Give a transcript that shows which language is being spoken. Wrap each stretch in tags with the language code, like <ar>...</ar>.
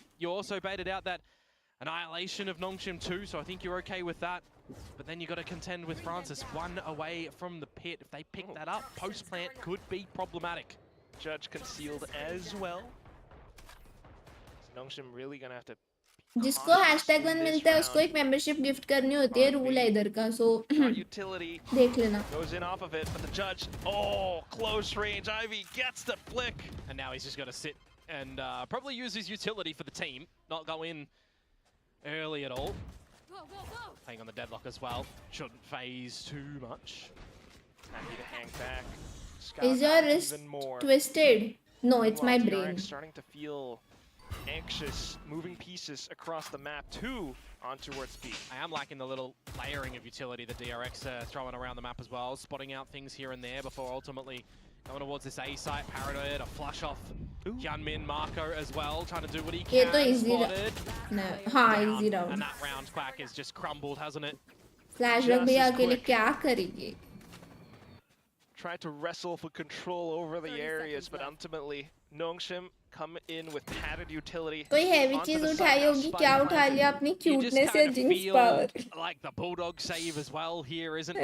<en>You also baited out that annihilation of Nongshim too, so I think you're okay with that. But then you got to contend with Francis, 1 away from the pit. If they pick that up, post-plant could be problematic. Judge concealed as well. Nongshim really gonna have to.</en> <hi>जिसको #1 मिलता है उसको एक membership gift करनी होती है rule है इधर का सो देख लेना</hi> <en>goes in off of it but the judge close range Ivy gets the flick and now he's just got to sit and probably use his utility for the team, not go in early at all. Playing on the deadlock as well. Shouldn't phase too much. Happy to hang back. Is your wrist twisted? No, it's my brain. Starting to feel anxious, moving pieces across the map too on towards B. I am liking the little layering of utility that DRX are throwing around the map as well, spotting out things here and there before ultimately going towards this A site. Paranoid, a flush off Hyunmin, Marco as well, trying to do what he can.</en> <hi>ये तो easy no, हाँ easy round.</hi> <en>And that round quack has just crumbled, hasn't it?</en> <hi>Flashback भी अकेले क्या करेगी?</hi> <en>Tried to wrestle for control over the areas, but ultimately Nongshim come in with padded utility.</en> <hi>कोई heavy चीज उठाई होगी क्या उठा लिया अपनी cuteness या jinx power?</hi> <en>Like the bulldog save as well here, isn't it?</en>